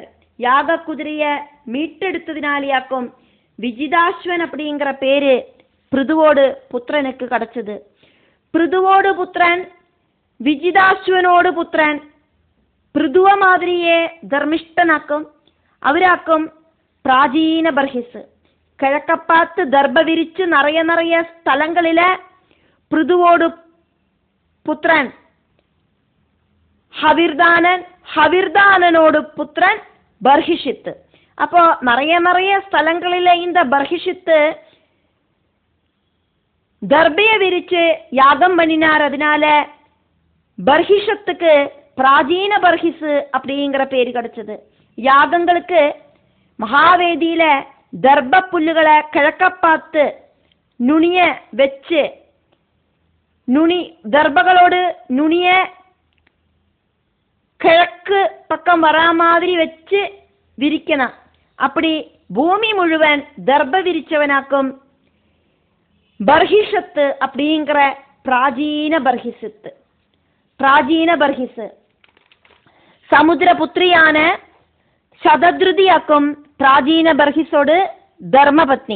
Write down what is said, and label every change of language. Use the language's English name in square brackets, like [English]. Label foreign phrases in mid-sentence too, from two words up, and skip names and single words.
[Tamil] யாக குதிரைய மீட்டெடுத்ததினாலேயாக்கும் விஜிதாஸ்வன் அப்படிங்கிற பேரு பிருதுவோடு புத்திரனுக்கு கிடைச்சது. பிருதுவோடு புத்திரன் விஜிதாஸ்வனோடு புத்திரன் பிருதுவ மாதிரியே தர்மிஷ்டனாக்கும். [Malayalam] അവരാക്കും പ്രാചീന ബർഹിസ്. കിഴക്കപ്പാത്ത് ദർഭ വിരിച്ച് നിറയെ സ്ഥലങ്ങളിലെ പൃഥുവോട് പുത്രൻ ഹവിർദാനൻ, ഹവിർദാനനോട് പുത്രൻ ബർഹിഷിത്ത്. [Tamil] அப்போ நிறைய ஸ்தலங்களில இந்த பர்ஹிஷித்து தர்பையை விரிச்சு யாகம் பண்ணினார். அதனால பர்ஹிஷத்துக்கு பிராச்சீன பர்ஹிஸ் அப்படிங்கிற பேரு கிடைச்சது. [Malayalam] யாகங்களுக்கு മഹാവേദിയില ദർഭപ്പുല്ലുകളെ കിഴക്കപ്പാത്ത് നുണിയെ വെച്ച് ദർഭകളോട് നുണിയെ കിഴക്ക് പക്കം വരാ മാതിരി വെച്ച് വിരിക്കണം. [Tamil] அப்படி பூமி முழுவன் தர்ப விரிச்சவனாக்கும். பர்ஹிஷத்து அப்படிங்கிற பிராச்சீன பர்ஹிஸ் சமுத்திரபுத்திரியான சதத்ருதியாக்கும் பிராச்சீன பர்ஹிஸோடு தர்மபத்னி.